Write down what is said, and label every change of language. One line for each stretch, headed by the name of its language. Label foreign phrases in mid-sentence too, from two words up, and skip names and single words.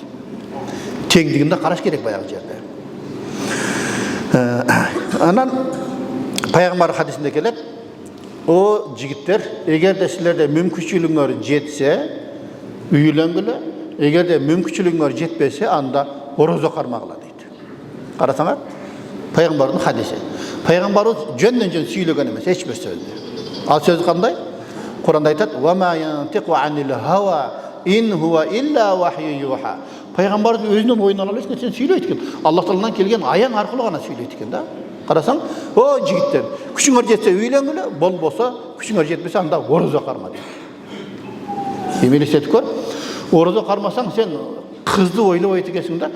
Kyrgyz: Теңдигинде караш керек баягы жерде. Анан пайгамбар хадисинде келет: "О жигиттер, эгерде силерде мүмкүнчүлүгүңөр жетсе, үйлөнгүлө. Эгерде мүмкүнчүлүгүңөр жетпесе, анда орозо кармагыла" дейт. Карасаңар, пайгамбардын хадиси. Пайгамбарыбыз жөндөн-жөн сүйлөгөн эмес, эч бир сөздү. Ал сөз кандай? Куранда айтат:
Arabic: "وما ينطق عن الهوى إن هو إلا وحي يوحى."
Kyrgyz: Пайгамбарыбыз өзүнүн оюнан алып эч нерсени сүйлөйт экен. Аллах Тааладан келген аян аркылуу гана сүйлөйт экен да. Карасаң, "О жигиттер, күчүңөр жетсе үйлөнгүлө, болбосо күчүңөр жетпесе, анда орозо карма" дейт. Эмелесетип көр. Орозо кармасаң, сен кызды ойлобойт экенсиң да.